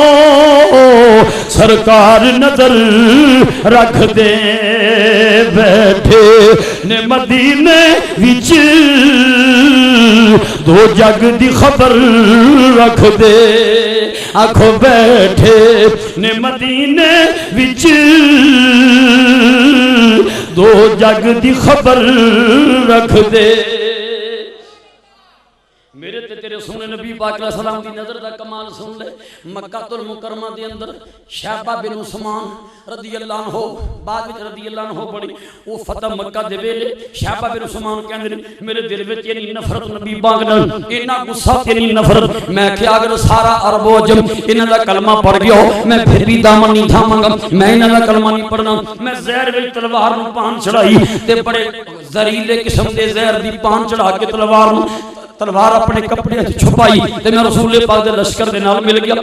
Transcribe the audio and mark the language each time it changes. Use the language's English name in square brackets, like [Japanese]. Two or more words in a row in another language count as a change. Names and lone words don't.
[Punjabi] ਸਰਕਾਰ ਨਜ਼ਰ ਰੱਖਦੇ, ਬੈਠੇ ਨੇ ਮਦੀਨੇ ਵਿਚ ਦੋ ਜੱਗ ਦੀ ਖ਼ਬਰ ਰੱਖਦੇ, ਆਖੋ ਬੈਠੇ ਨੇ ਮਦੀਨੇ ਵਿਚ ਦੋ ਜੱਗ ਦੀ ਖ਼ਬਰ ਰੱਖਦੇ, आखो बैठे ने मदीने विच दो जग दी खबर रख दे। ਮੇਰੇ ਤੇ ਤੇਰੇ ਸੋਹਣੇ ਨਬੀ ਪਾਕ ਅਲੈਹਿੱਸਲਾਮ ਦੀ ਨਜ਼ਰ ਦਾ ਕਮਾਲ ਸੁਣ ਲੈ। ਮੱਕਾਤੁਲ ਮੁਕੱਰਮਾ ਦੇ ਅੰਦਰ ਸ਼ੈਬਾ ਬਿਨ ਉਸਮਾਨ [Arabic] رضي الله عنه, [Punjabi] ਬਾਅਦ ਵਿਚ [Arabic] رضي الله عنه [Punjabi] ਬੜੀ, ਵੋ ਫ਼ਤਹ ਮੱਕਾ ਦੇ ਵੇਲੇ ਸ਼ੈਬਾ ਬਿਨ ਉਸਮਾਨ ਕਹਿੰਦੇ ਨੇ ਮੇਰੇ ਦਿਲ ਵਿਚ ਇੰਨੀ ਨਫ਼ਰਤ ਨਬੀ ਪਾਕ ਨਾਲ, ਇੰਨਾ ਗੁੱਸਾ ਇੰਨੀ ਨਫ਼ਰਤ, ਮੈਂ ਕਿਆ ਅਗਰ ਸਾਰਾ ਅਰਬ ਅਜਮ ਇਨ੍ਹਾਂ ਦਾ ਕਲਮਾ ਪੜ੍ਹ ਗਿਆ ਹੋ ਮੈਂ ਫਿਰ ਭੀ ਦਾਮਨ ਨਹੀਂ ਥਾਵਾਂਗਾ, ਮੈਂ ਇਨ੍ਹਾਂ ਦਾ ਕਲਮਾ ਨਹੀਂ ਪੜ੍ਹਨਾ। ਮੈਂ ਜ਼ਹਿਰ ਵਿਚ ਤਲਵਾਰ ਨੂੰ ਪਾਣ ਚੜ੍ਹਾਈ ਤੇ ਬੜੇ ਜ਼ਹਿਰੀਲੇ ਕਿਸਮ ਦੇ ਜ਼ਹਿਰ ਦੀ ਪਾਣ ਚੜ੍ਹਾ ਕੇ ਤਲਵਾਰ ਅਪਣੇ ਕੱਪੜੇ ਛੁਪਾਈ ਤੇ ਮੈਂ ਰਸੂਲ ਪਾਕ ਦੇ ਲਸ਼ਕਰ ਦੇ ਨਾਲ ਮਿਲ ਗਿਆ।